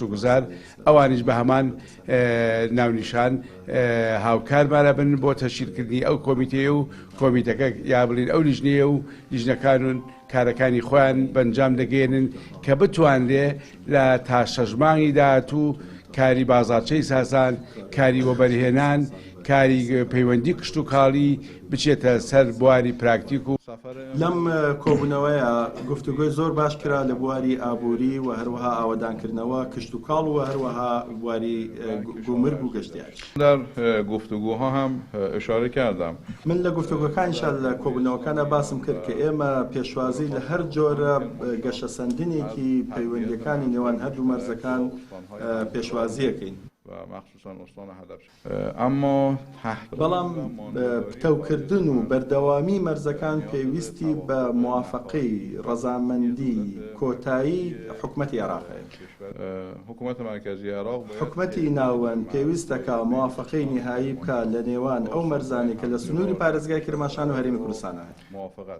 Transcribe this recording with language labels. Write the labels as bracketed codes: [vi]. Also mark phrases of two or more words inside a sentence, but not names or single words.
[ckb] گوزار ئەوانیش بە هەمان ناونیشان هاوکارمانە بن بۆ تەشکیلکردنی ئەو کۆمیتەیە و کۆمیتەکە یا بڵین ئەو لیژنەیە و لیژنەکان کارەکانی خۆیان بەنجام دەگەێنن کە بتوانرێ لە تا 6 مانگی داهاتوو کاری بازاڕچەی ساسان کاری وەبەرهێنان کاری پەیوەندی کشت و کاڵی بچێتە سەر بواری پراکتیک و لەم کۆبوونەوەیە گفتوگۆی زۆر باش کرا لە بواری ئابووری و هەروەها ئاوەدانکردنەوە کشت و کاڵ و هەروەها بواری گومرگ و گەشتیار. [fa] در گفتگوها هم اشاره کردم. [ckb] من لە گفتوگۆکانیشان لە کۆبوونەوەکانە باسم کرد کە ئێمە پێشوازی لە هەر جۆرە گەشەسەندنێکی پەیوەندیەکانی نێوان هەردوو مەرزەکان پێشوازیەکەین. [fa] مخصوصا استان هدف اما [ckb] بەڵام پتەوکردن و بەردەوامی مەرزەکان پێویستی بە موافقەی ڕەزامەندی کۆتایی حکوومەتی عێراقە. [fa] حکوومەت مرکزی عێراق [ckb] حکوومەتی ناوەند پێویستەکە موافقەی نهایی بکات لە نێوان ئەو مەرزانی کە لە سنووری پارێزگای کرماشان و هەرێمی کوردستانە.